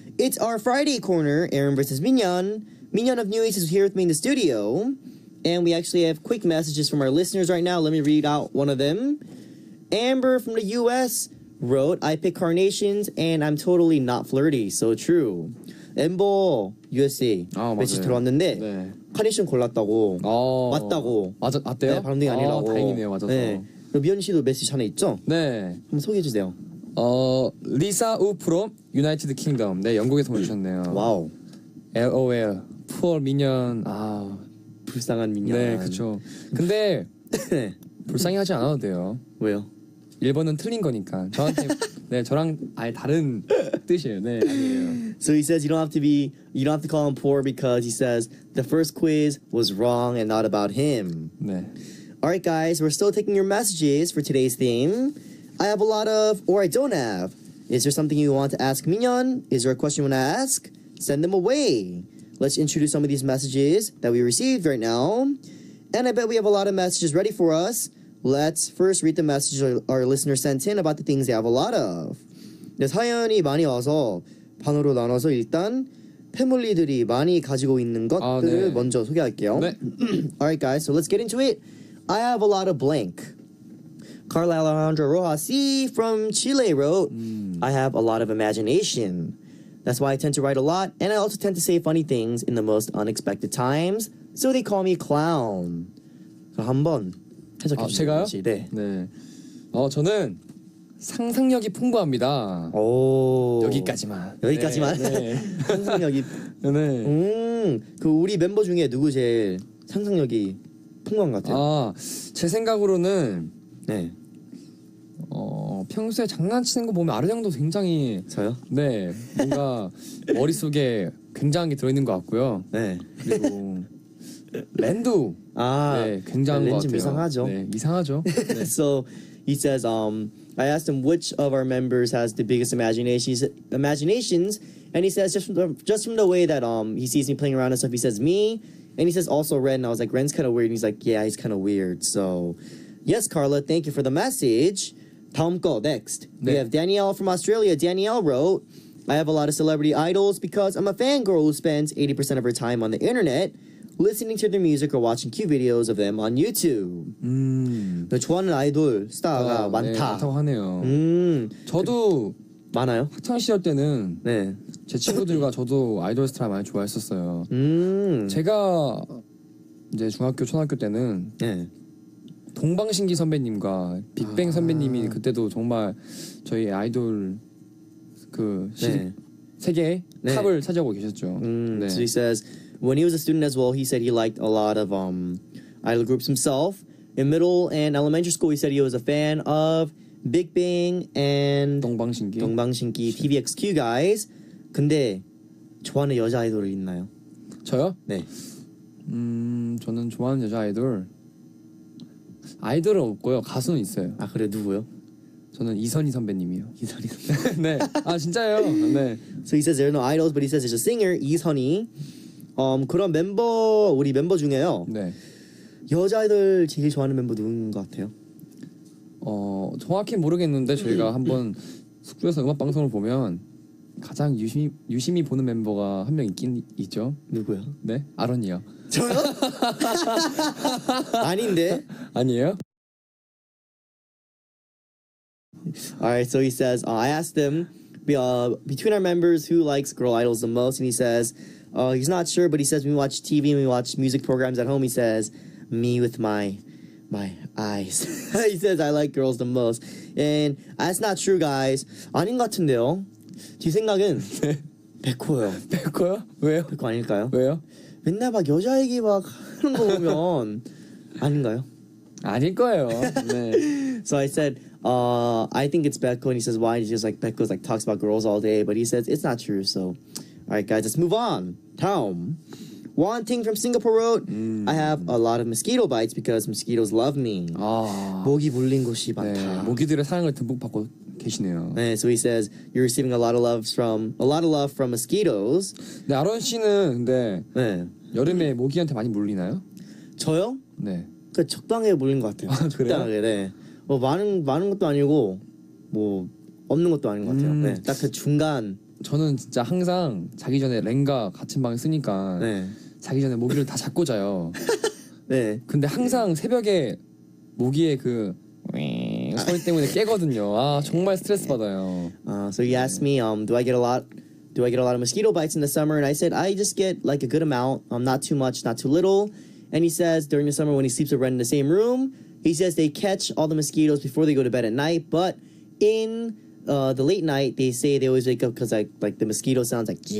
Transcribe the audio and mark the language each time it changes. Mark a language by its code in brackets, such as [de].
[en] It's our Friday corner, Aron versus Minhyun. Minhyun of New East is here with me in the studio. And we actually have quick messages from our listeners right now. Let me read out one of them. Amber from the US wrote, I pick carnations and I'm totally not flirty. So true. [ko] 엠버 USA 매치 들어왔는데 네. 카네이션 골랐다고 맞다고 맞대요? 네, 바람둥이 아니라고 다행이네요. 맞아서 네. 미연 씨도 메시지 하나 있죠? 네 한번 소개해 주세요. 리사 우 [en] 프롬 유나이티드 킹덤 [ko] 네 영국에서 보내주셨네요. 와우 [en] LOL 푸어 민현 [ko] 불쌍한 민현 네 그쵸 근데 불쌍해하지 않아도 돼요. 왜요? 1번은 틀린 거니까 저한테 네 저랑 아예 다른 뜻이에요. 네 아니에요. [en] So he says you don't have to call him poor because he says the first quiz was wrong and not about him. [ko] 네. [en] Alright guys, we're still taking your messages for today's theme. I have a lot of, or I don't have. Is there something you want to ask Minhyun? Is there a question you want to ask? Send them away. Let's introduce some of these messages that we received right now. And I bet we have a lot of messages ready for us. Let's first read the message our listener sent in about the things they have a lot of. [ko] 네, 사연이 많이 와서 반으로 나눠서 일단 패밀리들이 많이 가지고 있는 것들을 네. 먼저 소개할게요. 네. [en] Alright guys, so let's get into it. I have a lot of blank. Carla Alejandra Rojas C from Chile wrote, I have a lot of imagination. That's why I tend to write a lot, and I also tend to say funny things in the most unexpected times, so they call me clown. [ko] 한번 해석해 주세요. 제가요? 네. 네. 저는 상상력이 풍부합니다. 오. 여기까지만. 여기까지만. 네. 네. 상상력이. 네. 그 우리 멤버 중에 누구 제일 상상력이 풍부한 것 같아요? 제 생각으로는 네. 평소에 장난치는 거 보면 아르 형도 굉장히 저요? 네. 뭔가 머릿속에 굉장한 게 들어있는 것 같고요. 네. 그리고 랜도 네, 굉장한 것 같아요. 이상하죠. 네, 이상하죠. 네. [en] So he says, I asked him which of our members has the biggest imaginations, and he says just from the way that he sees me playing around and stuff, he says me, and he says also Ren, and I was like, Ren's kind of weird, and he's like, yeah, he's kind of weird. So yes, Carla, thank you for the message. [ko] 다음 거, [en] next. We have Danielle from Australia. Danielle wrote, I have a lot of celebrity idols because I'm a fangirl who spends 80% of her time on the internet listening to their music or watching cute videos of them on YouTube. [ko] 좋아하는 아이돌 스타가 많다. 네, 많다고 하네요. 저도 많아요? 학창 시절 때는 네. 제 친구들과 저도 아이돌 스타를 많이 좋아했었어요. 제가 이제 중학교, 초등학교 때는 네. 동방신기 선배님과 빅뱅 선배님이 그때도 정말 저희 아이돌 그 세계의 탑을 차지하고 계셨죠. 네. [en] So he says when he was a student as well, he said he liked a lot of idol groups himself. In middle and elementary school, he said he was a fan of Big Bang and 동방신기 TVXQ guys. [ko] 근데 좋아하는 여자 아이돌이 있나요? 저요? 네. 저는 좋아하는 여자 아이돌은 없고요. 가수는 있어요. 아 그래 누구요? 저는 이선희 선배님이요. 이선희 선배. 네. 진짜요? 네. [en] So he says there are no idols, but he says there's a singer 이선희. [ko] 그런 우리 멤버 중에요. 네. 여자 아이돌 제일 좋아하는 멤버 누군 것 같아요? 정확히 모르겠는데 저희가 한번 숙소에서 음악 방송을 보면 가장 유심히 보는 멤버가 한 명 있긴 있죠. 누구요? 네, 아론이요. 저요? 아닌데? 아니에요? [en] Alright, so he says, I asked him between our members who likes girl idols the most, and he says he's not sure, but he says when we watch TV and we watch music programs at home, he says me with my eyes. He says I like girls the most, and that's not true, guys. [ko] 아닌 것 같은데요. 제 생각은 백호요. 백호요? 왜요? 백호 아닐까요? 왜요? 맨날 막 여자 얘기 막 하는 거 보면 아닌가요? 아닐 거예요. 네. [en] So I said, I think it's Becco, and he says, why? He's just like, Becco's like talks about girls all day, but he says it's not true. So, all right, guys, let's move on. [ko] 다음. [en] Wanting from Singapore wrote, I have a lot of mosquito bites because mosquitoes love me. [ko] 모기 물린 곳이 많다. 네, 모기들의 사랑을 듬뿍 받고 계시네요. [en] 네, so he says you're receiving a lot of love from mosquitoes. [ko] 네, 아론 씨는 근데 여름에 모기한테 많이 물리나요? 저요? 네. 그 적당하게 물린 것 같아요. 아, 그래요? 적당하게. 네. 뭐 많은 것도 아니고 뭐 없는 것도 아닌 것 같아요. 네. 딱 그 중간. 저는 진짜 항상 자기 전에 렌과 같은 방을 쓰니까 네. 자기 전에 모기를 다 잡고 자요. 네. 근데 항상 새벽에 모기의 그 소리 때문에 깨거든요. 아 정말 스트레스 받아요. [en] So he asked me, do I get a lot of mosquito bites in the summer? And I said, I just get like a good amount, not too much, not too little. And he says during the summer when he sleeps with Ren in the same room, he says they catch all the mosquitoes before they go to bed at night. But in the late night, they say they always wake up because like the mosquito sounds like.